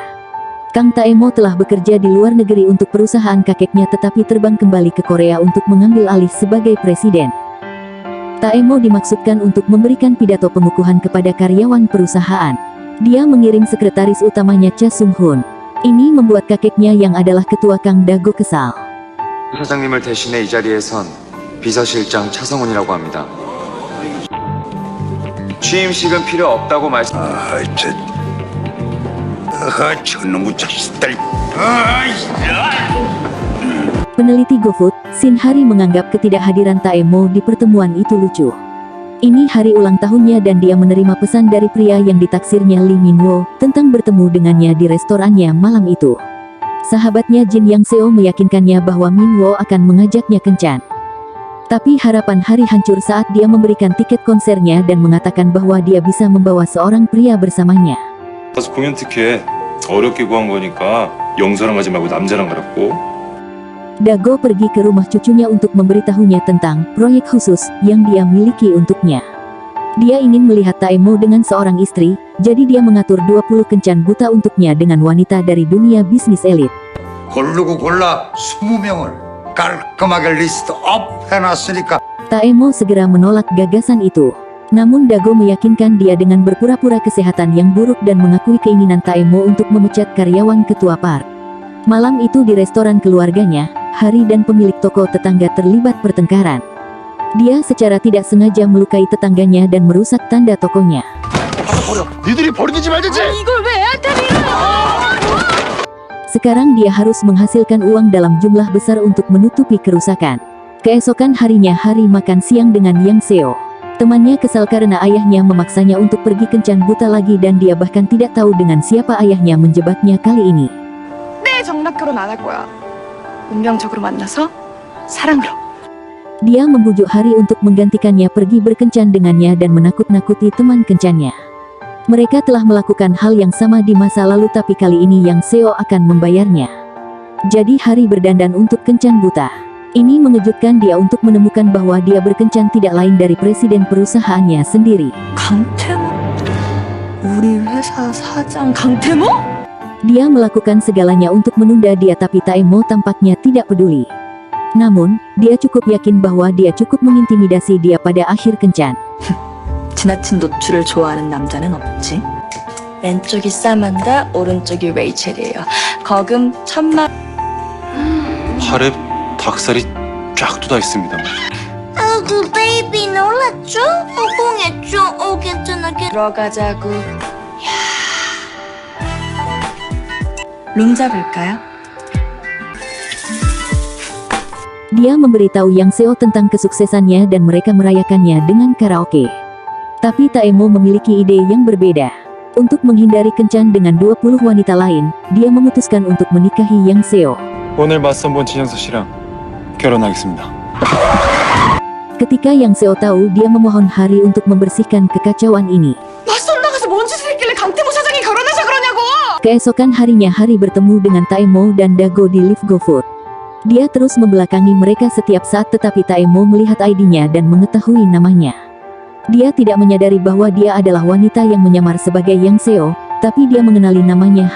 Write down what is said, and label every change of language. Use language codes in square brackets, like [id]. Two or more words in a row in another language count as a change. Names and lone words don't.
[id] Kang Taemo telah bekerja di luar negeri untuk perusahaan kakeknya tetapi terbang kembali ke Korea untuk mengambil alih sebagai presiden. Taemo dimaksudkan untuk memberikan pidato pengukuhan kepada karyawan perusahaan. Dia mengirim sekretaris utamanya Cha Sung-hoon. Ini membuat kakeknya yang adalah ketua Kang Dago kesal. [ko] 사장님을 대신해 이 자리에선 비서실장 차성훈이라고 합니다. 취임식은 필요 없다고 말씀. 저놈의 자식들. [id] Peneliti GoFood, Shin Hari menganggap ketidakhadiran Taemo di pertemuan itu lucu. Ini hari ulang tahunnya dan dia menerima pesan dari pria yang ditaksirnya Lee Min-wo tentang bertemu dengannya di restorannya malam itu. Sahabatnya Jin Yang Seo meyakinkannya bahwa Min-wo akan mengajaknya kencan. Tapi harapan Hari hancur saat dia memberikan tiket konsernya dan mengatakan bahwa dia bisa membawa seorang pria bersamanya. [ko] 공연 티켓 어렵게 구한 거니까 영서랑 가지 말고 남자랑 가라고. [id] Dago pergi ke rumah cucunya untuk memberitahunya tentang proyek khusus yang dia miliki untuknya. Dia ingin melihat Taemo dengan seorang istri, jadi dia mengatur 20 kencan buta untuknya dengan wanita dari dunia bisnis elit. [ko] 고르고 골라 20명을 깔끔하게 리스트업 해놨으니까. [id] Taemo segera menolak gagasan itu. Namun Dago meyakinkan dia dengan berpura-pura kesehatan yang buruk dan mengakui keinginan Taemo untuk memecat karyawan ketua PAR. Malam itu di restoran keluarganya, Hari dan pemilik toko tetangga terlibat pertengkaran. Dia secara tidak sengaja melukai tetangganya dan merusak tanda tokonya. [ko] 니들이 버리든지 말든지. 이걸 왜 애한테 밀어? [id] Sekarang dia harus menghasilkan uang dalam jumlah besar untuk menutupi kerusakan. Keesokan harinya Hari makan siang dengan Yang Seo. Temannya kesal karena ayahnya memaksanya untuk pergi kencan buta lagi dan dia bahkan tidak tahu dengan siapa ayahnya menjebaknya kali ini. [ko] 내 정락 결혼 안 할 거야. 운명적으로 만나서 사랑으로. [id] Dia membujuk Hari untuk menggantikannya pergi berkencan dengannya dan menakut-nakuti teman kencannya. Mereka telah melakukan hal yang sama di masa lalu tapi kali ini Yang Seo akan membayarnya. Jadi Hari berdandan untuk kencan buta. Ini mengejutkan dia untuk menemukan bahwa dia berkencan tidak lain dari presiden perusahaannya sendiri. [ko] 강태모? 우리 회사 사장 강태모? [id] Dia melakukan segalanya untuk menunda dia tapi Taemo tampaknya tidak peduli. Namun, dia cukup yakin bahwa dia cukup mengintimidasi dia pada akhir kencan. [ko] 지나친 노출을 좋아하는 남자는 없지. 왼쪽이 사만다, 오른쪽이 레이첼이에요. 거금 1000만. 팔에 닭살이 쫙 돋아 있습니다만. 아구 베이비 놀랐죠? 엉했죠? 괜찮아. 들어가자고. 룸 잡을까요? [id] Dia memberitahu Yang Seo tentang kesuksesannya dan mereka merayakannya dengan karaoke. Tapi Taemo memiliki ide yang berbeda. Untuk menghindari kencan dengan 20 wanita lain, dia memutuskan untuk menikahi Yang Seo. [ko] 오늘 맞선 본 진영서 씨랑 결혼하겠습니다. [id] Ketika Yang Seo tahu, dia memohon Hari untuk membersihkan kekacauan ini. [ko] 맞선 나가서 뭔 짓을 했길래 강태모 사장이 결혼해서 그러냐고! [id] Keesokan harinya Hari bertemu dengan Taemo dan Dago di lift GoFood. Dia terus membelakangi mereka setiap saat tetapi Taemo melihat ID-nya dan mengetahui namanya. Dia tidak menyadari bahwa dia adalah wanita yang menyamar sebagai Yang Seo, tapi dia mengenali namanya.